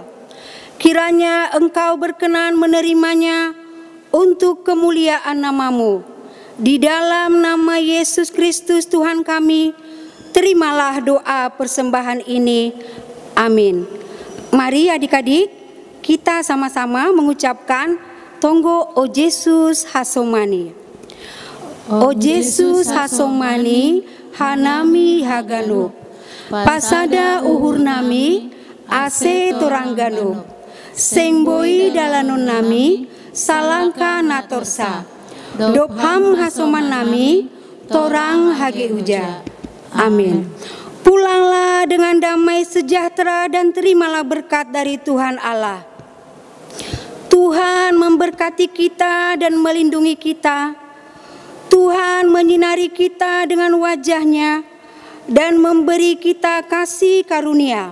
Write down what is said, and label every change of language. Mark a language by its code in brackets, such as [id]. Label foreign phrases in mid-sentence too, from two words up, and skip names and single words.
[id] Kiranya Engkau berkenan menerimanya untuk kemuliaan nama-Mu. Di dalam nama Yesus Kristus Tuhan kami, terimalah doa persembahan ini. Amin. Mari adik-adik, kita sama-sama mengucapkan Tonggo O Yesus Hasomani. [bts] O Yesus Hasomani, Hanami Hagano. Pasada uhur nami, ase toranggano, sing boi dalanun nami, salangka natorsa, dopham hasoman nami, torang hage uja. Amin. [id] Pulanglah dengan damai sejahtera dan terimalah berkat dari Tuhan Allah. Tuhan memberkati kita dan melindungi kita. Tuhan menyinari kita dengan wajah-Nya dan memberi kita kasih karunia.